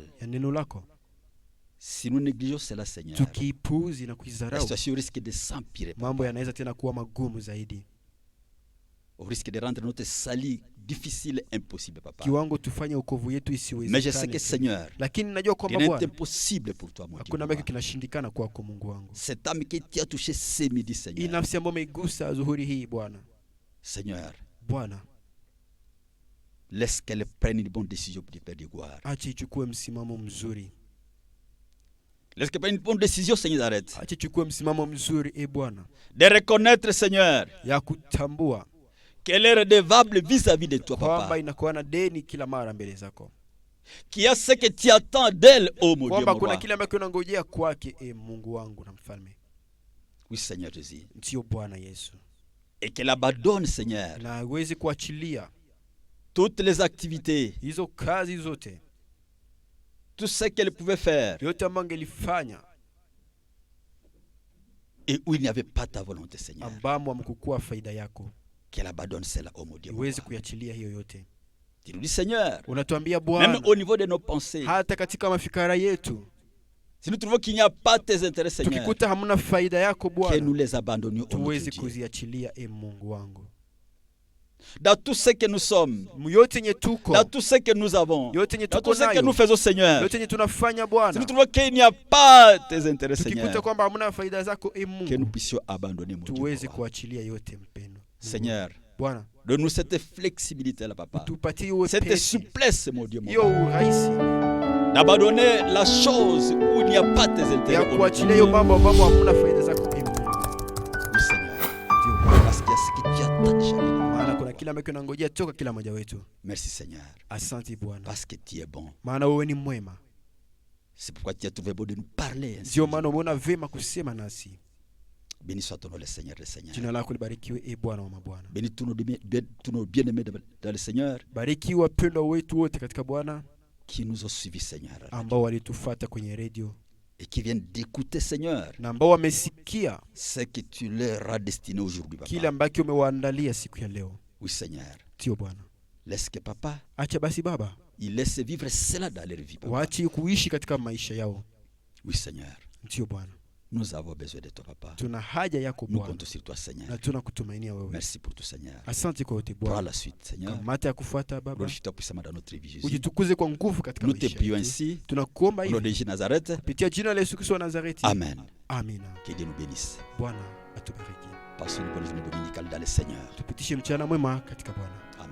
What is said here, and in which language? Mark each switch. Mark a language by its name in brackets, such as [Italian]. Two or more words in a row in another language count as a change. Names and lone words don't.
[Swahili] ya neno lako, [French] Si nous négligeons cela, Seigneur, [Swahili] tukiipuuzi na [French] la [Swahili] kuizarau, [French] situation risque de s'empirer. [Swahili] mambo yanaweza tena kuwa magumu zaidi, [French] Au risque de rendre notre salut difficile, impossible, Papa. [Swahili] kiwango tufanye wokovu yetu [French] Mais je sais [Swahili] isiwezekane. [French] que, Seigneur, [Swahili] Lakini najua [French] rien [Swahili] kwamba [French] n'est [Swahili] Bwana, [French] impossible pour toi, mon Dieu. [Swahili] hakuna ambacho kinashindikana kwako, Mungu wangu. [French] Cette âme que tu as touchée ce midi, [Swahili] Hii [French] Seigneur. [Swahili] nafsi ambayo umeigusa zuhuri hii Bwana, [French] Seigneur, [Swahili] Bwana, [French] laisse qu'elle prenne une bonne décision pour te faire de gloire. [Swahili] acha ichukue msimamo mzuri, [French] Laisse qu'elle prenne une bonne décision, Seigneur, arrête. [Swahili] acha ichukue msimamo mzuri Bwana, [French] De reconnaître, Seigneur, [Swahili] ya kutambua [French] qu'elle est redevable vis-à-vis de toi, [Swahili] kwamba [French] papa. [Swahili] inakuwa na deni kila mara mbele zako, [French] Qu'il y a ce que tu attends d'elle, oh mon Dieu, [Swahili] kwamba [French] mon [Swahili] kuna [French] roi. [Swahili] kile ambacho unangojea kwake, Mungu wangu na mfalme. [French] Oui, Seigneur Jésus. [Swahili] Ndio Bwana Yesu, [French] Et qu'elle abandonne, Seigneur, [Swahili] na hawezi kuachilia [French] toutes les activités, [Swahili] hizo kazi zote, [French] tout ce qu'elle pouvait faire, [Swahili] yote ambayo angelifanya [French] et où il n'y avait pas ta volonté, Seigneur. [Swahili] ambamo amkukua faida yako, [French] Qu'elle abandonne cela, oh mon Dieu, mon [Swahili] iwezi [French] roi. [Swahili] kuachilia hiyo yote. [French] Tu nous dis, Seigneur, [Swahili] Unatuambia [French] même [Swahili] Bwana, [French] au niveau de nos pensées, [Swahili] hata katika mafikara yetu [French] si nous trouvons qu'il n'y a pas tes intérêts, Seigneur, [Swahili] tukikuta hamna faida yako [French] que [Swahili] Bwana, [French] nous les abandonnions, oh mon [Swahili] tuwezi [French] Dieu. [Swahili] kuziachilia, Mungu wangu. [French] Dans tout ce que nous sommes, [Swahili] Yote yenye tuko, [French] dans tout ce que nous avons, [Swahili] yote yenye [French] dans [Swahili] tuko [French] tout ce que [Swahili] nayo, [French] nous faisons, Seigneur, [Swahili] yote yenye tunafanya [French] si [Swahili] Bwana, [French] nous trouvons qu'il n'y a pas tes intérêts, [Swahili] tukikuta [French] Seigneur, [Swahili] kwamba hamna faida zako, [French] que nous [Swahili] Mungu, [French] puissions abandonner, mon Dieu, [Swahili] tuwezi [French] mon roi. [Swahili] kuachilia yote mpendo. [French] Seigneur, [Swahili] Bwana, [French] donne-nous cette flexibilité, là, papa, [Swahili] tupatie [French] cette [Swahili] wepesi, [French] souplesse, mon Dieu, mon [Swahili] hiyo [French] roi, [Swahili] urahisi [French] d'abandonner la chose où il n'y a pas tes [Swahili] ya [French] intérêts, oh mon [Swahili] kuachilia [French] Dieu. [Swahili] hiyo mambo ambapo hamna faida zako, Mungu. [French] Oui, Seigneur, [Swahili] Ndio Bwana, [French] parce qu'il y a ce que tu attends de chacun de nous. [Swahili] maana kuna kila ambacho unangojea toka kila mmoja wetu. [French] Merci, Seigneur, [Swahili] Asante Bwana, [French] parce que tu es bon. [Swahili] maana wewe ni mwema. [French] C'est pourquoi tu as trouvé beau de nous parler ainsi. [Swahili] Ndio maana umeona vema kusema nasi. [French] Béni soit ton nom, le Seigneur, le Seigneur. [Swahili] Jina lako libarikiwe, Bwana wa mabwana. [French] Bénis tous nos bien-aimés dans le Seigneur [Swahili] Bariki wapendwa wetu wote katika Bwana [French] qui nous ont suivis, Seigneur, [Swahili] ambao walitufuata kwenye redio [French] et qui viennent d'écouter, Seigneur, [Swahili] na ambao wamesikia [French] ce que tu leur as destiné aujourd'hui, [Swahili] kile [French] Papa. [Swahili] ambacho umewaandalia siku ya leo. [French] Oui, Seigneur. [Swahili] Ndio Bwana, [French] Laisse que Papa, [Swahili] acha basi Baba [French] il laisse vivre cela dans leur vie, Papa. [Swahili] waache kuishi katika maisha yao. [French] Oui, Seigneur. [Swahili] Ndio Bwana, [French] Nous avons besoin de toi, Papa. [Swahili] tuna haja yako [French] Nous [Swahili] Bwana [French] comptons sur toi, Seigneur. [Swahili] na tunakutumainia wewe. [French] Merci pour tout, Seigneur. [Swahili] Asante kwa yote [French] Prends [Swahili] Bwana. [French] la suite, Seigneur. [Swahili] Kamata ya kufuata Baba, [French] Glorifie-toi puissamment dans notre vie, Jésus. [Swahili] ujitukuze kwa nguvu katika [French] Nous te [Swahili] maisha [French] prions [Swahili] yetu. [French] ainsi, [Swahili] Tunakuomba [French] au nom de [Swahili] hivi [French] Jésus Nazareth. [Swahili] kupitia jina la Yesu Kristo wa Nazareti. [French] Amen. [Swahili] Amina. [French] Que Dieu nous bénisse. [Swahili] Bwana atubariki. [French] Passons une bonne journée dominicale dans le Seigneur. [Swahili] Tupitishe mchana mwema katika Bwana.